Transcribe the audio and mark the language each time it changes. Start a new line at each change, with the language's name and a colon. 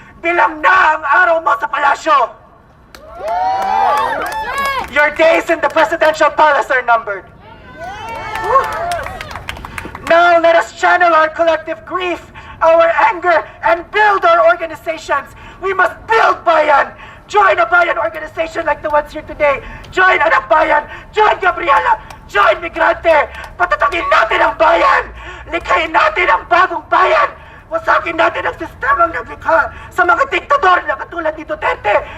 Filipino: Bilang na ang araw mo sa palasyo.
English: Your days in the presidential palace are numbered. Now let us channel our collective grief, our anger, and build our organizations. We must build bayan. Join a bayan organization like the ones here today. Join Anak Bayan. Join Gabriela. Join Migrante.
Filipino: Patatagin natin ang bayan. Likhain natin ang bagong bayan. Wasakin natin ang sistemang lumikha sa mga diktador na katulad ni Duterte.